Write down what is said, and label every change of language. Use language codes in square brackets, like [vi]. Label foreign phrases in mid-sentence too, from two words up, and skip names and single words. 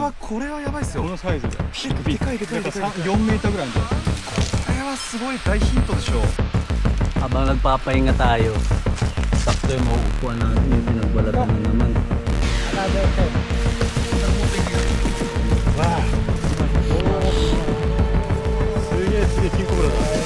[ja] はこれはやばいですよ。このサイズででかいでかいでかい。 4メーターぐらいあるんじゃないですか。これはすごい大ヒントでしょう。 [tl] Habang nagpapahinga tayo, sakto yung mauupuan natin, may pinagbalatan na naman. [en] Wow. [ja] すげえすげえ金コブラだ。